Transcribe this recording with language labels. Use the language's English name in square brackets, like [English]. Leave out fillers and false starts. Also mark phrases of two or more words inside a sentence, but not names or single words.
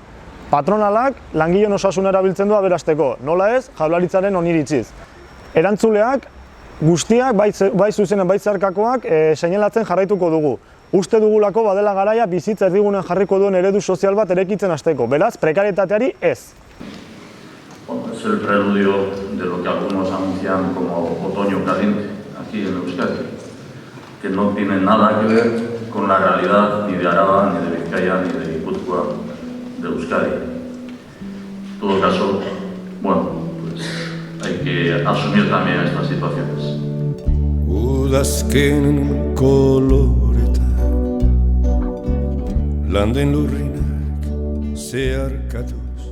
[Basque] Patronalak langileen osasuna erabiltzen du aberasteko, nola ez, Jaurlaritzaren oniritziz. Erantzuleak guztiak, bai zuzenen, bai zeharkakoak, seinalatzen jarraituko dugu. Uste dugulako badela garaia bizitza erdigunean jarriko duen eredu sozial bat erekitzen hasteko. Beraz, prekarietateari ez. [Spanish] Es el preludio de lo que algunos anuncian como otoño caliente aquí en Euskadi, que no tiene nada que ver con la realidad ni de Araba, ni de Vizcaya, ni de Guipúzcoa, de Euskadi. En todo caso, bueno, pues hay que asumir también estas situaciones. [Basque] Udazken koloreta landen lurrinak zeharkatu